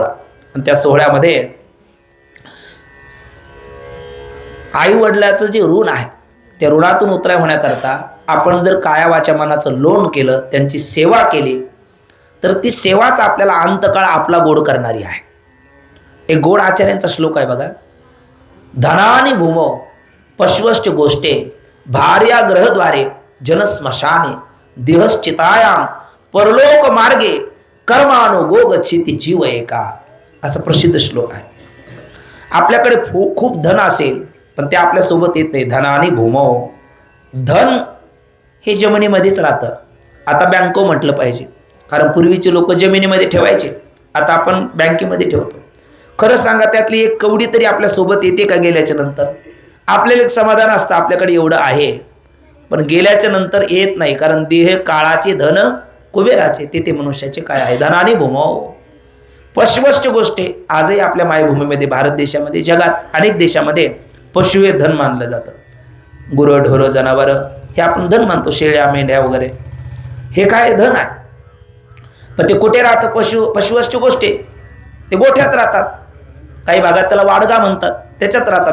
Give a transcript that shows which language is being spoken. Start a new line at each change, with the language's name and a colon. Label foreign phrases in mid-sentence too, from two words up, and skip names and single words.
Marathi: आणि त्या सोहळ्यामध्ये आई वडिलाचं जे ऋण आहे त्या ऋणातून उतराई होण्याकरता आपण जर काया वाचा मनाचं लोन केलं, त्यांची सेवा केली, तर ती सेवाच आपल्याला अंतकाळ आपला गोड करणारी आहे. एक गोड आचार्यांचा श्लोक आहे बघा.
Sanskrit: धनानि भूमौ पश्वश्च गोष्टे भार्या ग्रहद्वारे जनस्मशाने देहश्चितायाम परलोक मार्गे कर्मानुगो गच्छति जीव एका.
Marathi: असा प्रसिद्ध श्लोक आहे. आपल्याकडे खूप धन असेल पण ते आपल्यासोबत येत नाही.
Sanskrit: धनानि भूमौ,
Marathi: धन हे जमिनीमध्येच राहतं. आता बँको म्हटलं पाहिजे, कारण पूर्वीचे लोक जमिनीमध्ये ठेवायचे, आता आपण बँकेमध्ये ठेवतो. खरं सांगा त्यातली एक कवडी तरी आपल्यासोबत येते का गेल्याच्या नंतर? आपल्याला एक समाधान असतं आपल्याकडे एवढं आहे, पण गेल्याच्या नंतर येत नाही, कारण देह काळाचे धन कुबेराचे, ते मनुष्याचे काय आहे.
Sanskrit: धनानि भूमौ पश्वश्च गोष्टी.
Marathi: आजही आपल्या मायभूमीमध्ये, भारत देशामध्ये, जगात अनेक देशामध्ये पशु हे धन मानलं जातं. गुरं ढोरं जनावरं हे आपण धन मानतो, शेळ्या मेंढ्या वगैरे, हे काय धन आहे. पण ते कुठे राहतं?
Sanskrit: पशुवश्च गोष्टी,
Marathi: ते गोठ्यात राहतात. काही भागात त्याला वाडगा म्हणतात, त्याच्यात राहतात.